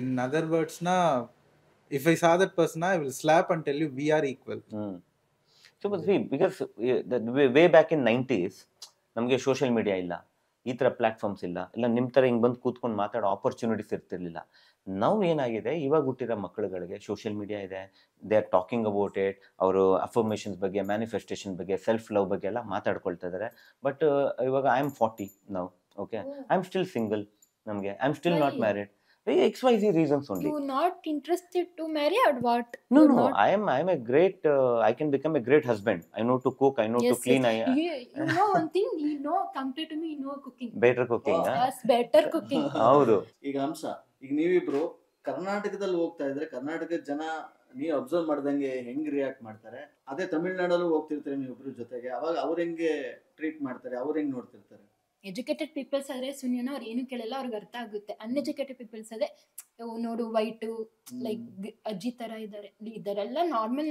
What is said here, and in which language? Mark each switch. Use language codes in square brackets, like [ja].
[en] In other words, if I saw that person, I will slap and tell you we are equal. So see, because way back in 90s, [kn] ನಮಗೆ social media ಇಲ್ಲ, ಈ ಥರ platforms ಇಲ್ಲ ನಿಮ್ಮ ಥರ ಹಿಂಗೆ ಬಂದು ಕೂತ್ಕೊಂಡು ಮಾತಾಡೋ ಆಪರ್ಚುನಿಟೀಸ್ ಇರ್ತಿರ್ಲಿಲ್ಲ. ನಾವು ಏನಾಗಿದೆ, ಇವಾಗ ಹುಟ್ಟಿರೋ ಮಕ್ಕಳುಗಳಿಗೆ ಸೋಷಿಯಲ್ ಮೀಡಿಯಾ ಇದೆ, [en] They are talking about it. [kn] ಅವರು ಅಫರ್ಮೇಷನ್ಸ್ ಬಗ್ಗೆ, ಮ್ಯಾನಿಫೆಸ್ಟೇಷನ್ ಬಗ್ಗೆ, ಸೆಲ್ಫ್ ಲವ್ ಬಗ್ಗೆ ಎಲ್ಲ ಮಾತಾಡ್ಕೊಳ್ತಾ ಇದ್ದಾರೆ. [en] But ಇವಾಗ I am 40 ನಾವು, okay, I am still single. ನಮಗೆ I am still not married. XYZ reasons only. You not interested to marry or what? No, I am a great, I can become a great husband. I know to cook, I know to clean. You know one thing, compared to me, you know cooking. Better cooking. Yes, better cooking. [kn] ಹೌದು. ಈಗ ಅಂಶ, ಈಗ ನೀವಿಬ್ರು ಕರ್ನಾಟಕದಲ್ಲಿ ಹೋಗ್ತಾ ಇದ್ರೆ ಕರ್ನಾಟಕದ ಜನ ನೀವು ಅಬ್ಸರ್ವ್ ಮಾಡ್ದಂಗೆ ಹೆಂಗ್ ರಿಯಾಕ್ಟ್ ಮಾಡ್ತಾರೆ, ಅದೇ ತಮಿಳ್ನಾಡಲ್ಲೂ ಹೋಗ್ತಿರ್ತಾರೆ ನೀವಿಬ್ರು ಜೊತೆಗೆ, ಅವಾಗ ಅವ್ರು ಹೆಂಗೆ ಟ್ರೀಟ್ ಮಾಡ್ತಾರೆ, ಅವ್ರು ಹೆಂಗ್ ನೋಡ್ತಿರ್ತಾರೆ? ಎಜುಕೇಟೆಡ್ ಪೀಪಲ್ಸ್ ಆದ್ರೆ ಸುನಿಯನ ಅವ್ರು ಏನು ಕೇಳಲ್ಲ, ಅವ್ರಿಗೆ ಅರ್ಥ ಆಗುತ್ತೆ. ಅನ್ಎಜುಕೇಟೆಡ್ ಪೀಪಲ್ಸ್ ಅದೇ ನೋಡು ವೈಟು ಲೈಕ್ ಅಜ್ಜಿ ತರ ಇದಾರೆ, ಇದರೆಲ್ಲ ನಾರ್ಮಲ್.